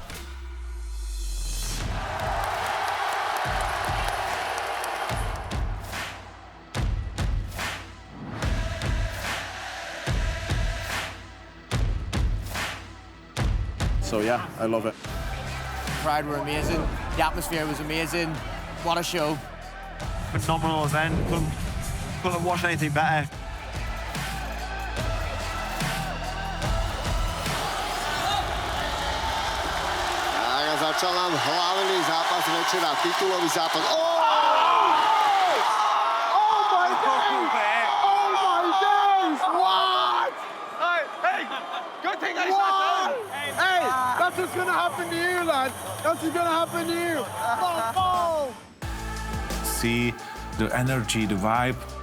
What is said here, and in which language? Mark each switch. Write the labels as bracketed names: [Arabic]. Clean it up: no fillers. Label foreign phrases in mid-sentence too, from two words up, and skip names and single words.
[English] So yeah, I love it. The crowd were amazing. The atmosphere was amazing. What a show. Phenomenal event. Couldn't have watched anything better. [Slovak] Začal hlavný zápas večera, titulový zápas. [English] Oh my days! Oh my days! What? Hey, good thing I What? Hey, that's what's gonna happen to you, lad. That's what's gonna happen to you. See the energy, the vibe.